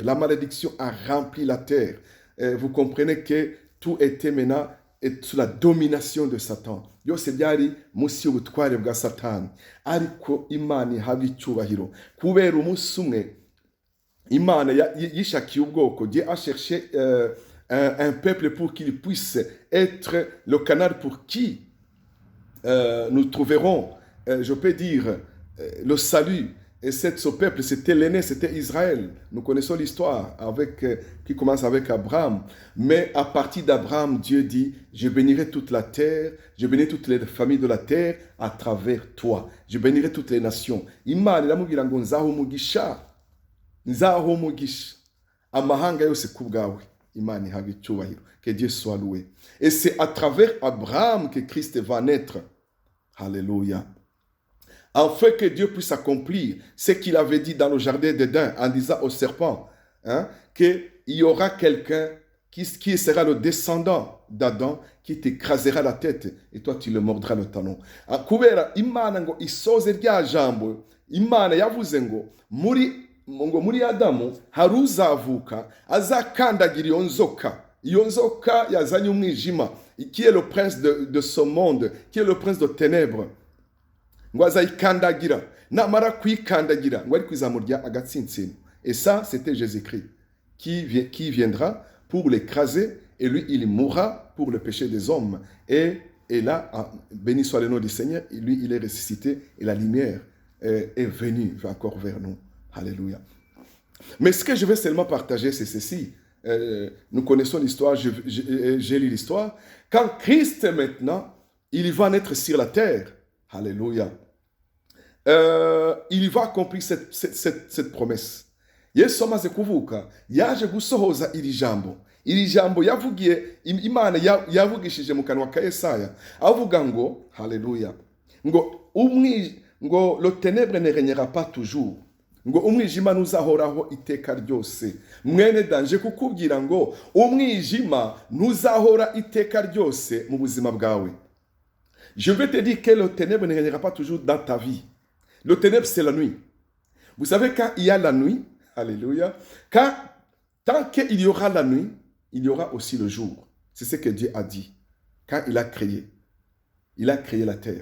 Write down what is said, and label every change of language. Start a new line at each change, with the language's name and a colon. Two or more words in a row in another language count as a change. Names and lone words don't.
French: La malédiction a rempli la terre. Vous comprenez que tout était maintenant sous la domination de Satan.
Kinyarwanda: Byose byari munsi y'ubutware bwa Satani. Ariko Imana ihabwa icyubahiro. Kubera umunsi umwe, Imana yishakiye ubwoko.
French: Dieu a cherché un peuple pour qu'il puisse être le canal pour qui nous trouverons, je peux dire, le salut. Et ce peuple, c'était l'aîné, c'était Israël. Nous connaissons l'histoire qui commence avec Abraham. Mais à partir d'Abraham, Dieu dit, je bénirai toute la terre, je bénirai toutes les familles de la terre à travers toi. Je bénirai toutes les nations.
Kinyarwanda: Imana iramubwira ngo nzahumugisha, nzahumugisha amahanga yose ku bwawe. Imana ihabwe icyubahiro.
French: Que Dieu soit loué. Et c'est à travers Abraham que Christ va naître. Alléluia. Afin que Dieu puisse accomplir ce qu'il avait dit dans le jardin d'Éden en disant au serpent, qu'il y aura quelqu'un qui sera le descendant d'Adam qui t'écrasera la tête et toi tu le mordras le talon.
Kinyarwanda: Kubera Imana ngo isoze rya jambo, Imana yavuze ngo muri Adamu hari uzavuka azakandagira iyo nzoka yazanye umwijima,
French: qui est le prince de ce monde, qui est le prince de ténèbres.
Kinyarwanda: Ngo azayikandagira, namara kuyikandagira ngo ari kwizamurya agatsintsino.
French: Et ça, c'était Jésus-Christ qui viendra pour l'écraser, et lui, il mourra pour le péché des hommes. Et là, béni soit le nom du Seigneur, lui, il est ressuscité, et la lumière est venue encore vers nous. Alléluia. Mais ce que je vais seulement partager, c'est ceci. Nous connaissons l'histoire, j'ai lu l'histoire. Quand Christ, maintenant, il va naître sur la terre, alléluia, il va accomplir cette promesse.
Kinyarwanda: Yesu amaze kuvuka, yaje gusohoza iri jambo yavugiye, Imana yavugishije mu kanwa ka Yesaya, avuga ngo, alléluia, ngo
French: le ténèbre ne régnera pas toujours,
Kinyarwanda: ngo umwijima ntuzahoraho iteka ryose. Mwene danje kukubwira ngo umwijima ntuzahora iteka ryose mu buzima bwawe.
French: Je vais te dire que le ténèbre ne régnera pas toujours dans ta vie. Le ténèbre, c'est la nuit. Vous savez, quand il y a la nuit, alléluia, tant qu'il y aura la nuit, il y aura aussi le jour. C'est ce que Dieu a dit. Quand il a créé la terre.